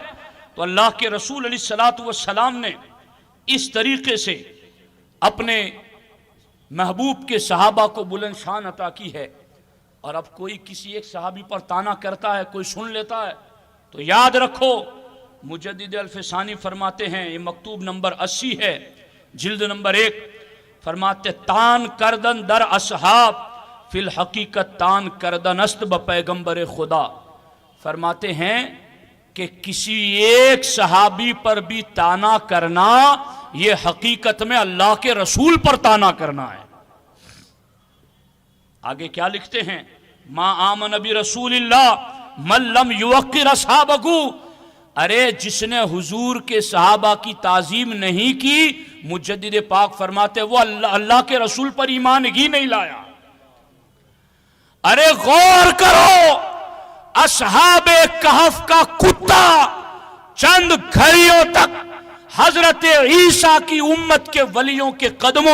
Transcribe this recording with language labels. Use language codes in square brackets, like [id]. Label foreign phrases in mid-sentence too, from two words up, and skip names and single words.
[ur] تو اللہ کے رسول [ar] علیہ الصلوۃ والسلام [ur] نے اس طریقے سے اپنے محبوب کے صحابہ کو بلند شان عطا کی ہے۔ اور اب کوئی کسی ایک صحابی پر تانا کرتا ہے، کوئی سن لیتا ہے، تو یاد رکھو مجدد الفسانی فرماتے ہیں، یہ مکتوب نمبر 80 ہے، جلد نمبر 1، فرماتے [fa] تان کردن در اصحاب فی الحقیقت تان کردن است بپیغمبر خدا۔ [ur] فرماتے ہیں کہ کسی ایک صحابی پر بھی تانا کرنا یہ حقیقت میں اللہ کے رسول پر تانا کرنا ہے۔ آگے کیا لکھتے ہیں؟ [ar] ما آمن برسول اللہ من لم یوقر اصحابہ، [ur] ارے جس نے حضور کے صحابہ کی تعظیم نہیں کی، مجدد پاک فرماتے وہ اللہ کے رسول پر ایمان ہی نہیں لایا۔ ارے غور کرو، اصحاب کہف کا کتا چند گھڑیوں تک حضرت عیسیٰ کی امت کے ولیوں کے قدموں